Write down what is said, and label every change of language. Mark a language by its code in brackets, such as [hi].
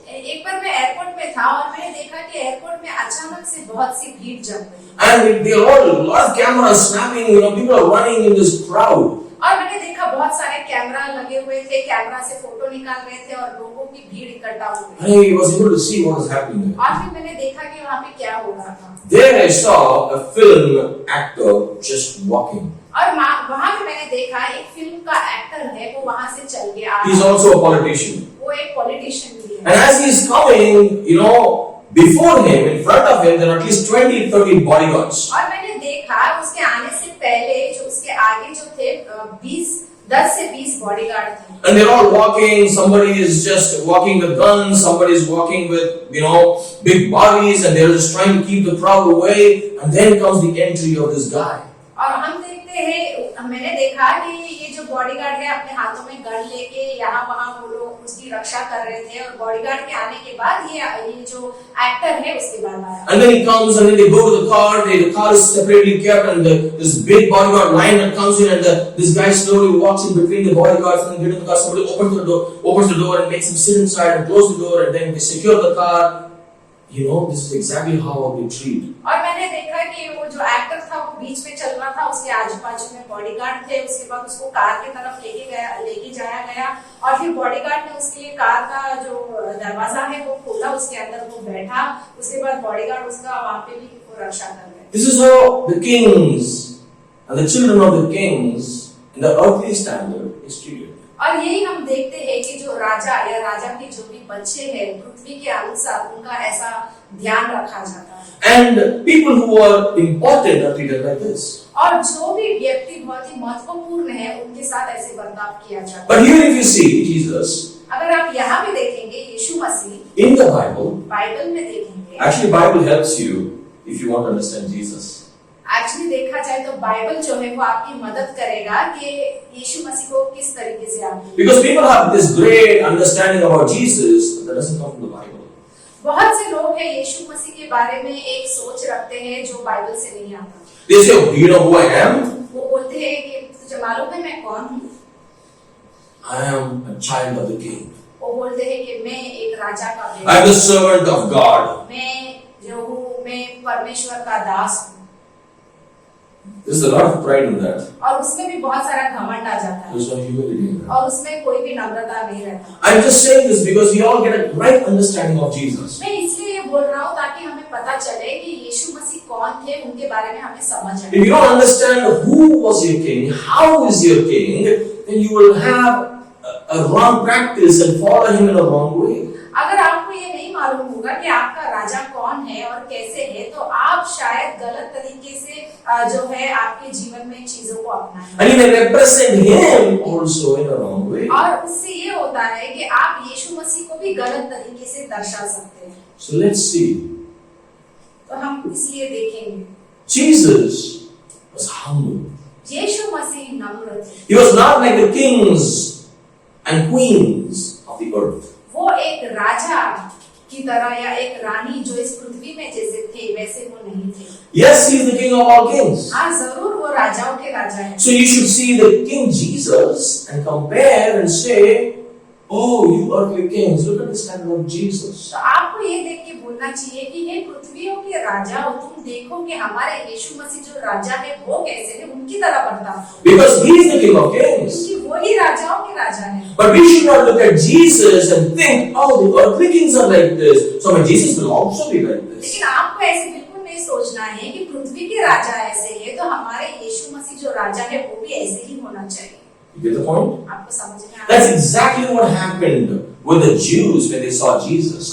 [hi] एक बार मैं एयरपोर्ट में था और मैंने देखा कि एयरपोर्ट में अचानक से बहुत सी भीड़ जम गई। [en] And they are all, a lot of cameras snapping, people are running in this crowd. [hi] और मैंने देखा बहुत सारे कैमरा लगे हुए थे, कैमरा से फोटो निकाल रहे थे और लोगों की भीड़ इकट्ठा हो गई। [en] I was able to see what was happening there. [hi] और फिर मैंने देखा कि वहाँ पे क्या हो रहा था। [en] There I saw a film actor just walking. [hi] और वहाँ पे मैंने देखा एक फिल्म का एक्टर है, वो वहाँ से चल के आ रहा है। [en] He's also a politician. [hi] वो एक पॉलिटिशियन भी है। [en] And as he's coming, before him, in front of him, there are at least 20-30 bodyguards. [hi] और मैंने देखा उसके आने से पहले जो उसके आगे जो थे 10 से 20 बॉडीगार्ड थे। [en] And they're all walking. Somebody is just walking with guns. Somebody is walking with, big bodies, and they're just trying to keep the crowd away. And then comes the entry of this guy. [hi] और हम देखते हैं, मैंने देखा कि ये जो bodyguard है अपने हाथों में गन लेके यहाँ वहाँ वो लोग उसकी रक्षा कर रहे थे, और बॉडीगार्ड के आने के बाद ये जो एक्टर है उसके बाद आया। [en] And then he comes, and then they go to the car. The car is separately kept, and this big bodyguard line that comes in, and this guy slowly walks in between the bodyguards, and then get in the car. Somebody opens the door and makes him sit inside and close the door, and then they secure the car. This is exactly how we treat. [hi] और मैंने देखा कि वो जो actor था वो बीच में चल रहा था, उसके आजू बाजू में बॉडीगार्ड थे। उसके बाद उसको कार की तरफ लेके जाया गया, और फिर बॉडीगार्ड ने उसके लिए कार का जो दरवाजा है वो खोला, उसके अंदर वो बैठा। उसके बाद बॉडीगार्ड उसका वहाँ पे भी वो रक्षा कर रहे। [en] This is how the kings and the children of the kings in the earthly standard is treated. [hi] और यही हम देखते हैं कि जो राजा या राजा के जो भी बच्चे हैं पृथ्वी के अनुसार उनका ऐसा ध्यान रखा जाता है। [en] And people who are important are treated like this. [hi] और जो भी व्यक्ति बहुत ही महत्वपूर्ण है उनके साथ ऐसे बर्ताव किया जाता है। [en] But here if you see Jesus, [hi] अगर आप यहाँ पे देखेंगे यीशु मसीह [en] in the Bible, [hi] बाइबल में देखेंगे, [en] actually Bible helps you if you want to understand Jesus. [hi] Actually देखा जाए तो बाइबल जो है वो आपकी मदद करेगा कि यीशु मसीह को किस तरीके से आप। [en] Because people have this great understanding about Jesus that doesn't come from the Bible. [hi] बहुत से लोग हैं यीशु मसीह के बारे में एक सोच रखते हैं जो बाइबल से नहीं आता। [en] They say, "Do you know who I am?" [hi] वो बोलते हैं कि तुझे मालूम है मैं कौन हूँ? [en] I am a child of the King. [hi] वो बोलते हैं कि मैं एक राजा का बेटा। [en] I am the servant of God. [hi] मैं जो हूँ मैं परमेश्वर का दास हूँ। [en] There's a lot of pride in that. [hi] और उसमें भी बहुत सारा घमंड आ जाता है। [en] There's no humility in that. [hi] और उसमें कोई भी नम्रता नहीं रहता। [en] I'm just saying this because we all get a right understanding of Jesus. [hi] मैं इसलिए ये बोल रहा हूँ ताकि हमें पता चले कि यीशु मसीह कौन थे, उनके बारे में हमें समझ आए। [en] If you don't understand who was your king, how is your king, then you will have a wrong practice and follow him in a wrong way. [hi] अगर आपको ये नहीं मालूम होगा कि आपका राजा कौन है और कैसे है, तो आप शायद गलत तरीके से जो है आपके जीवन में चीजों को अपनाएं। [en] And you may represent him also in a wrong way. [hi] और उससे ये होता है कि आप यीशु मसीह को भी गलत तरीके से दर्शा सकते हैं। [en] So let's see. [hi] तो हम इसलिए देखेंगे [en] Jesus was humble. [hi] यीशु मसीह नम्र थे। [en] He was not like the kings and queens of the earth. [hi] वो एक राजा की की तरह या एक रानी जो इस पृथ्वी में जैसे थे वैसे वो नहीं थे। [en] Yes, he is the king of all kings. [hi] हाँ जरूर वो राजाओं के राजा है। [en] So you should see the King Jesus and compare and say, oh, you earthly kings, look at the standard of Jesus. [hi] तो आपको ये देख के बोलना चाहिए कि हे पृथ्वियों के राजा हो, तुम देखो कि हमारे यीशु मसीह जो राजा है वो कैसे है, उनकी तरह बर्ताव करो। [en] Because he is the King of kings. [hi] क्योंकि वो ही राजाओं के राजा है। [en] But we should not look at Jesus and think, oh, the earthly kings are like this, so my Jesus will also be like this. [hi] लेकिन आपको ऐसे बिल्कुल नहीं सोचना है कि पृथ्वी के राजा ऐसे है तो हमारे यीशु मसीह जो राजा है वो भी ऐसे ही होना चाहिए। [en] You get the point? [hi] आपको समझ में आ [en] That's exactly what happened with the Jews when they saw Jesus.